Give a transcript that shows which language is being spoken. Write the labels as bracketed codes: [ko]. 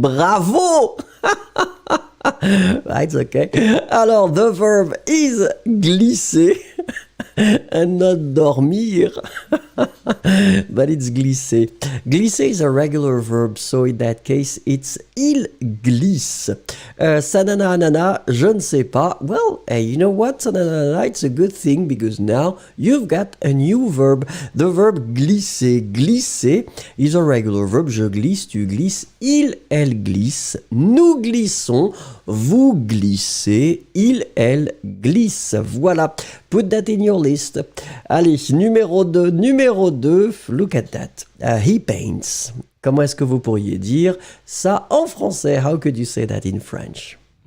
[en] Bravo! It's okay. [fr] Alors, [en] the verb is glisser and not dormir. But it's glisser. Glisser is a regular verb, so in that case, it's il glisse. [fr] Sanana anana, je ne sais pas. [en] Well, hey, you know what? Sanana anana, it's a good thing because now you've got a new verb. The verb glisser. Glisser is a regular verb. [fr] Je glisse, tu glisses, il, elle glisse, nous glissons, vous glissez, il, elle glisse. Voilà. [en] Put that in your list. [fr] Allez, numéro 2, [en] look at that. He paints. [fr] Comment est-ce que vous pourriez dire ça en français? [en] How could you say that in French?